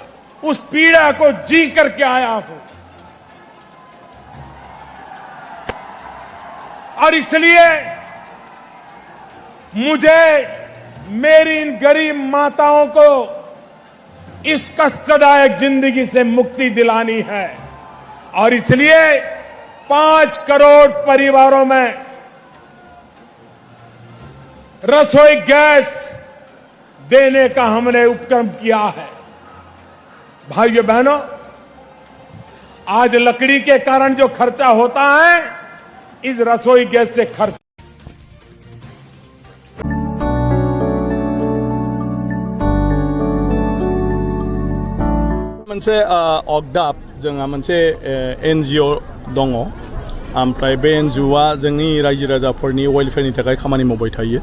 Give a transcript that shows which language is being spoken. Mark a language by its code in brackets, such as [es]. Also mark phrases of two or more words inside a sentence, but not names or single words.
[hi] उस पीड़ा को जी करके आया हूं और इसलिए मुझे मेरी इन गरीब माताओं को इस कष्टदायक जिंदगी से मुक्ति दिलानी है और इसलिए 5 करोड़ परिवारों में रसोई गैस देने का हमने उपक्रम किया है। भाइयों बहनों, आज लकड़ी के कारण जो खर्चा होता है, इस रसोई गैस से खर्च [brx] मोनसे अगदाब जोंहा मोनसे एनजिअ दङ ओमफ्राय बे एनजिअआ जोंनि रायजो राजाफोरनि वेलफेयारनि थाखाय खामानि मावबाय थायो।